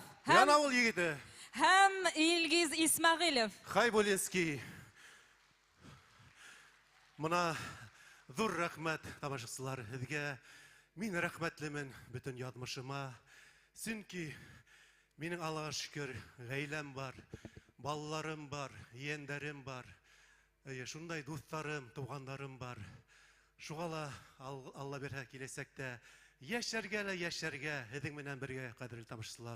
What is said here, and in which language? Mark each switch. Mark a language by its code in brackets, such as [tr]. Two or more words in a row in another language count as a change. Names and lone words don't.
[ba] Янауыл егеті. Һәм Илгиз Исмағилов. Хайболинский. Мұна зур рахмет, тамашасылар, һеҙгә. Мин рәхмәтлемен бүтән ядмышыма. Сөнки минең Аллаға шөкөр, ғаиләм бар, балаларым бар, ейәндәрем бар. Шундай дуҫтарым, туғандарым бар. Шуғала Алла берһә киләсәктә яшәргә лә яшәргә һеҙҙең менән бергә, ҡәҙерле тамашасылар.